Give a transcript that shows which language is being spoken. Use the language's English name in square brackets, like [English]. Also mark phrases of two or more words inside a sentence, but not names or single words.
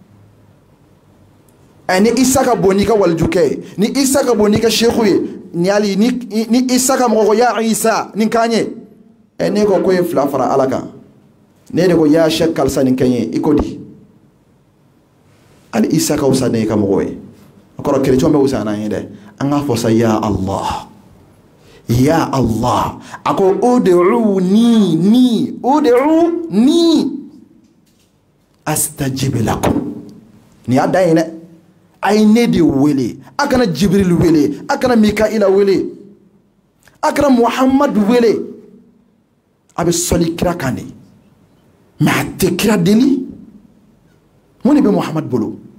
[Bambara] ni isa ka bon n'i ka walijukɛ ye ni isa ka bon n'i ka seku ye ni hali ni isa ka mɔgɔ ko ya isa nin k'an ye ne ko ye fila fara ala kan ne de ko ya sɛ kalisa nin kɛ n ye i ko di hali isa ka wusa ne ka mɔgɔ ye o kɔrɔ kerecɛnw bɛ wusa n'an ye dɛ an k'a fɔ sa [Arabic] يا الله يا الله [Bambara] a ko ud'uni [Arabic] أستجب لكم [Bambara] ni y'a dan ye dɛ a ye ne de wele a kana jibril wele a kana mikaila wele a kana muhamadu wele a bɛ sɔli kira kan de mais a tɛ kira deli mun de bɛ muhamadu bolo